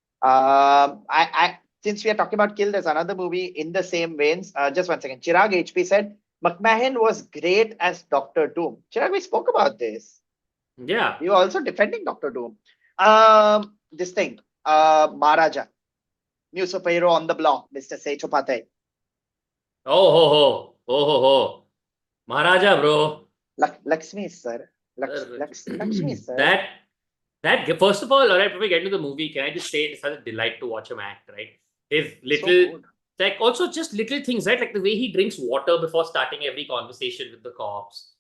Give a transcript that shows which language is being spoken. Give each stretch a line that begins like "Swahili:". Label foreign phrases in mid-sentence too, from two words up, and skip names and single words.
English: Since we are talking about Kill, there's another movie in the same veins. Just one second. Chirag HP said McMahon was great as Doctor Doom. Chirag, we spoke about this. Yeah. You were also defending Doctor Doom. This thing. Maharaja, new superhero on the block, Mr. Sethupathai. Oh ho ho. Oh ho ho. Maharaja, bro. Lakshmi, sir. Lakshmi, sir. that first of all right, before we get into the movie, can I just say it's such a delight to watch him act, right? His So little good. like also just little things, right? Like the way he drinks water before starting every conversation with the cops.